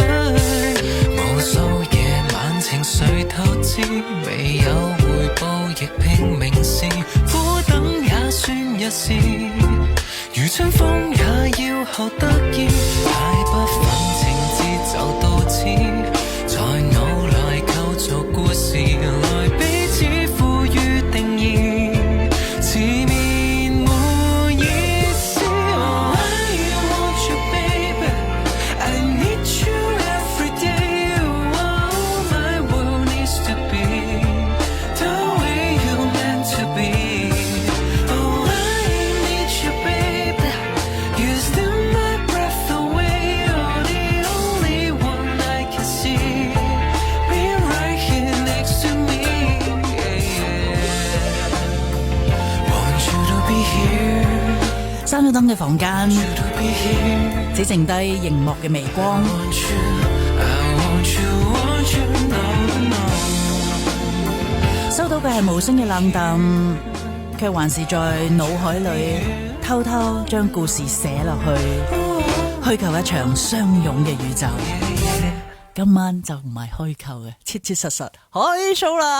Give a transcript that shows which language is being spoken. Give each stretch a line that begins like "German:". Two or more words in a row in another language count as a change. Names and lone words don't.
Cantonese: 無數夜晚情緒透支未有回報亦拼命試苦等也算一試如春風也要學得意太不忿情節就導致在腦內構造故事來彼此賦予定義似面沒意思
English: Oh I want you baby I need you every day Oh my world needs to be the way you're meant to be Oh I need you baby You're still my breath away You're the only one I can see Be right here next to me yeah, yeah. Want you to be here
Cantonese: 閂咗燈嘅房間
English: Want you to be here
Cantonese: 只剩低熒幕嘅微光
English: Want you I want you no no
Cantonese: 收到嘅係無聲嘅冷淡，卻還是在腦海裏偷偷將故事寫落去，虛構一場相擁嘅宇宙。今晚就唔係虛構嘅，切切實實開 show 啦！